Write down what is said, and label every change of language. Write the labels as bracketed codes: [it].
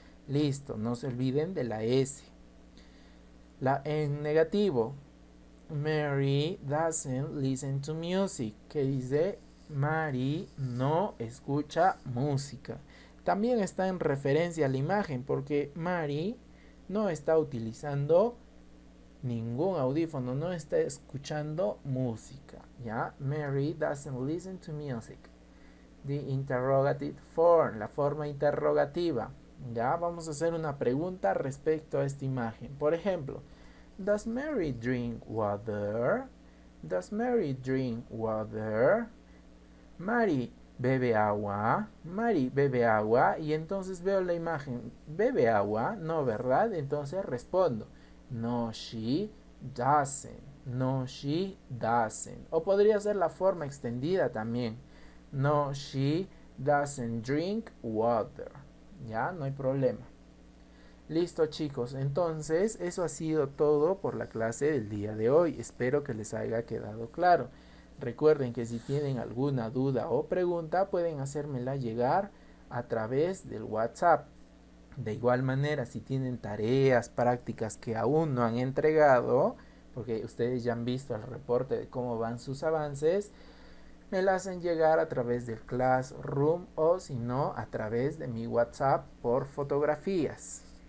[es] Listo, no se olviden de la S. En negativo, [en] Mary doesn't listen to music, [es] que dice Mary no escucha música. También está en referencia a la imagen porque Mary no está utilizando ningún audífono, no está escuchando música, ¿ya? [en] Mary doesn't listen to music. The interrogative form, [es] la forma interrogativa. Ya vamos a hacer una pregunta respecto a esta imagen. Por ejemplo, [en] Does Mary drink water? Does Mary drink water? [es] Mary bebe agua. Mary bebe agua. Y entonces veo la imagen. ¿Bebe agua? No, ¿verdad? Entonces respondo. [en] No, she doesn't. No, she doesn't. [es] O podría ser la forma extendida también. [en] No, she doesn't drink water. [es] Ya, no hay problema. Listo chicos, entonces eso ha sido todo por la clase del día de hoy. Espero que les haya quedado claro. Recuerden que si tienen alguna duda o pregunta pueden hacérmela llegar a través del WhatsApp. De igual manera, si tienen tareas prácticas que aún no han entregado, porque ustedes ya han visto el reporte de cómo van sus avances, me la hacen llegar a través del Classroom o si no a través de mi WhatsApp por fotografías.